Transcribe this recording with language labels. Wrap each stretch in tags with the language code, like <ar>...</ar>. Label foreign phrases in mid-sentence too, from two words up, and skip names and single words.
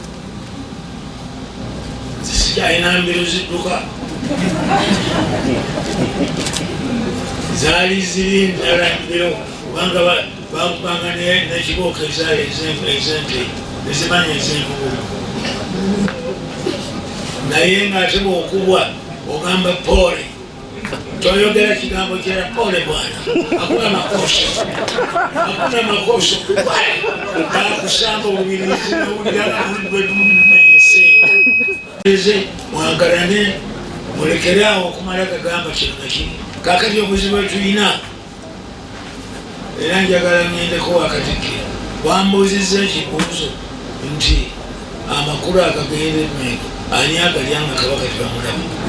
<lg>Zisikyalina mbiro zidduka, zaali ziri ndala mbiro, kubanga bakubanga n'ekibooko ezaali ez'ente ezimanya ez'envubu. Naye ng'ate bw'okubwa ogamba pole, toyogera kigambo kira</lg> <sw>pole bwana, hakuna makosa,</sw> <lg>hakuna makosa. Bakusamba obubirizi n'owulira mwagalane, mulekeraawo okumala kagamba kino na kiri. Kaakati obuzibu bwe tulina, era njagala ŋŋendeko wakatikkiro, wambuuzizza ekibuuzo nti amakulu agagenda Mmengo ani agalya nga kabaka tebamulaba?</lg>